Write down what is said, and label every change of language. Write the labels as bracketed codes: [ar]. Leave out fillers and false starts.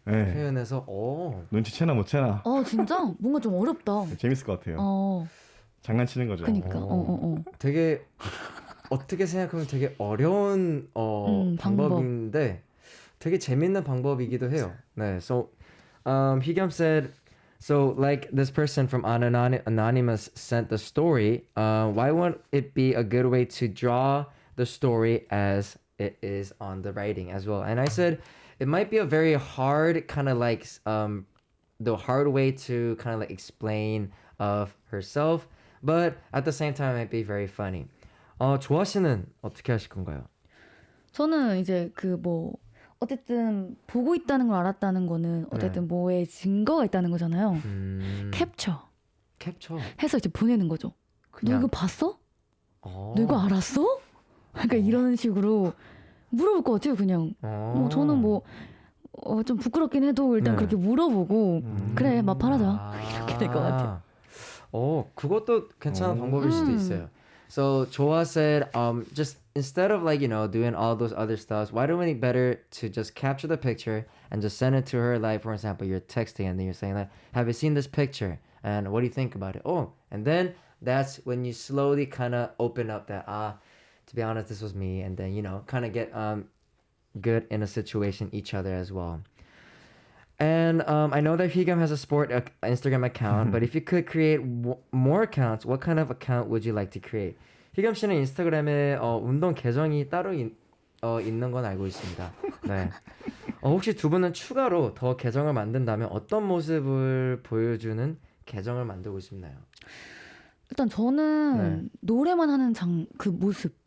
[ko] 네. 표현해서 눈치채나 못 채나. 진짜 뭔가 좀 어렵다. 재밌을 것 같아요. 장난치는 거죠. 그니까. 되게 어떻게 생각하면 되게 어려운 방법인데 되게 재밌는 방법이기도 해요. 네. [en] So Hyegyum said so like this person from Anonymous sent the story. Why won't it be a good way to draw the story as it is on the writing as well? And I said it might be a very hard kind of like the hard way to kind of like explain of herself, but at the same time it might be very funny. [ko] 조아 씨는 어떻게 하실 건가요? 저는 이제 그 뭐 어쨌든 보고 있다는 걸 알았다는 거는 어쨌든 뭐에 증거가 있다는 거잖아요. 캡처 해서 이제 보내는 거죠. 너 이거 봤어? 너 이거 알았어? 그러니까 이런 식으로 물어볼 것 같아요. 그냥 저는 뭐 좀 부끄럽긴 해도 일단 그렇게 물어보고 그래 마팔하자 이렇게 될 것 같아요. 그것도 괜찮은 방법일 수도 있어요. [en] So Joa said, just instead of like, doing all those other stuff, why don't we better to just capture the picture and just send it to her? Like, for example, you're texting and then you're saying like, have you seen this picture? And what do you think about it? And then that's when you slowly kind of open up that, to be honest, this was me. And then, kind of get good in a situation each other as well. And I know that Higam has a Instagram account, but if you could create more accounts, what kind of account would you like to create? [ko] 희겸 씨는 인스타그램에 운동 계정이 따로 있는 건 알고 있습니다. 네. 혹시 두 분은 추가로 더 계정을 만든다면 어떤 모습을 보여주는 계정을 만들고 싶나요? 일단 저는 노래만 하는 그 모습.